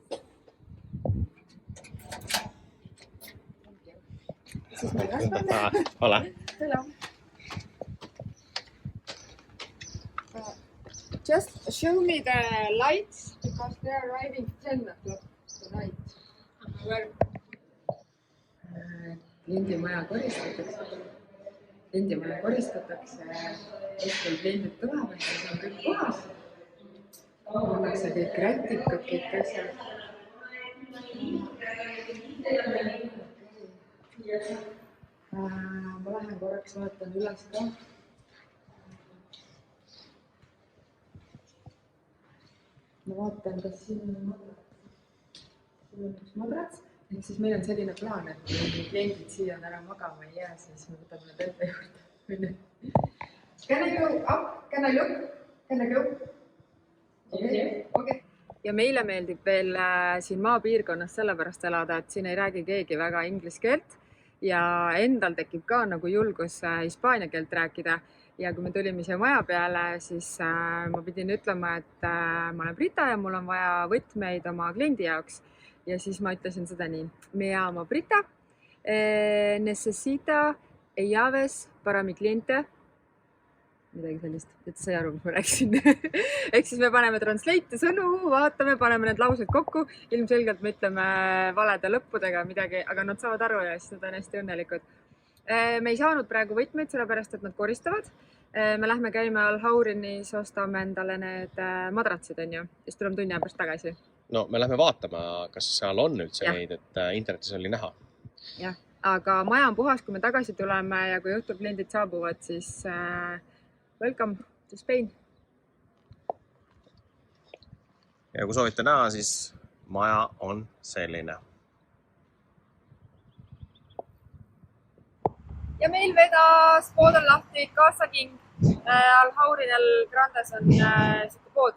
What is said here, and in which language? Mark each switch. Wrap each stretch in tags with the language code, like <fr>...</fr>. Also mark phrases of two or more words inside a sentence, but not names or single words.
<en>This is my husband.</en> <es>Hola.</es> <en>Hello. Just show me the lights because they are arriving 10 o'clock tonight.</en> <et>Kliendimaja koristatakse, hetkel kliendid tulevad, siis on kõik kohas. Pannakse kõik rätikud, kõik asjad. Ma lähen korraks vaatan üles ka. Ma vaatan, kas siin on üks madrats. Ehk siis meil on selline plaan, et kui kliendid siia on ära magama ei jää, siis me võtame need ette juurde.</et> <en>Can I go up? Can I look? Can I go? Okay.</en> <et>Ja meile meeldib veel siin maapiirkonnas sellepärast elada, et siin ei räägi keegi väga inglise keelt ja endal tekib ka nagu julgus hispaania keelt rääkida. Ja kui me tulime siia maja peale, siis ma pidin ütlema, et ma olen Brita ja mul on vaja võtmeid oma kliendi jaoks. Ja siis ma ütlesin seda nii.</et> <es>Me llamo Brita, necesita llaves para mi cliente.</es> <et>Midagi sellist, et sai aru, mis ma rääkisin. Ehk siis me paneme translate sõnu, vaatame, paneme need laused kokku. Ilmselgelt me ütleme valede lõppudega midagi, aga nad saavad aru ja siis nad on hästi õnnelikud. Me ei saanud praegu võtmeid, sellepärast et nad koristavad. Me lähme käime Alhaurinis, ostame endale need madratsid, on ju. Siis tuleme tunni pärast tagasi. No me lähme vaatama, kas seal on üldse neid, et internetis oli näha. Jah, aga maja on puhas, kui me tagasi tuleme ja kui õhtul kliendid saabuvad, siis</et> <en>welcome to Spain.</en> <et>Ja kui soovite näha, siis maja on selline. Ja meil vedas, pood on lahti, Casa King, Alhaurinel Grandes on siuke pood.</et>